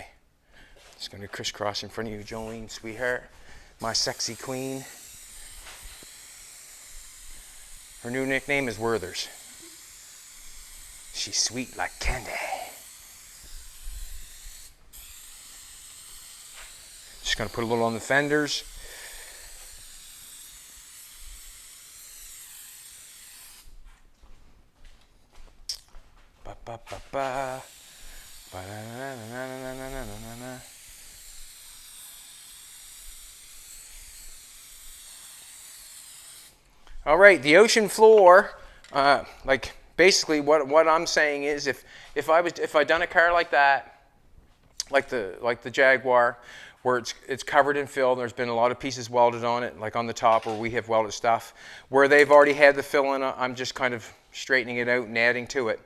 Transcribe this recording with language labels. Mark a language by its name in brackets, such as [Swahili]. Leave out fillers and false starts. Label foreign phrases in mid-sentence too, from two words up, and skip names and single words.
[English] Just going to crisscross in front of you, Jolene, sweetheart. My sexy queen. Her new nickname is Werther's. She's sweet like candy. Just going to put a little on the fenders. Ba, ba, ba, ba. Ba, na, na, na, na, na, na, na. All right, the ocean floor, like basically what I'm saying is if I done a car like that, like the Jaguar, where it's covered in fill, there's been a lot of pieces welded on it, like on the top where we have welded stuff, where they've already had the fill in, I'm just kind of straightening it out and adding to it.